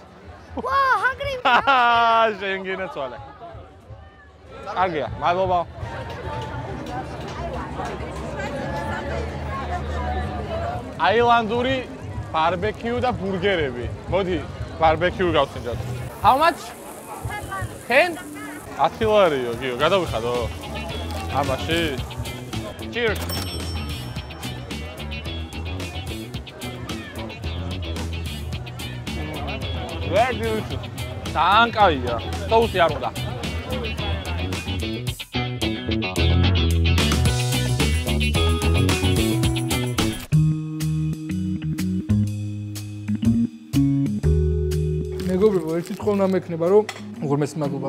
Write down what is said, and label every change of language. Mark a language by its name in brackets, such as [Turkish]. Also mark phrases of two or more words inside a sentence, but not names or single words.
[Georgian] ვა, ჰაგრი. შენ გინაცვალე. კარგია, მადლობა. აილანდური ბარბეკიუ და ბურგერები. მოდი, ბარბეკიუ გავსინჯოთ. [English] How much? [Georgian] 10? 10 ლარიო, გიო, გადავიხადო. აბაში. [English] Cheers. Very delicious. [Georgian] ძალიან კაია. соуსი არ უნდა. მეგობრებო, ერთი თქო უნდა მექნება, რომ უღრმესი მადლობა.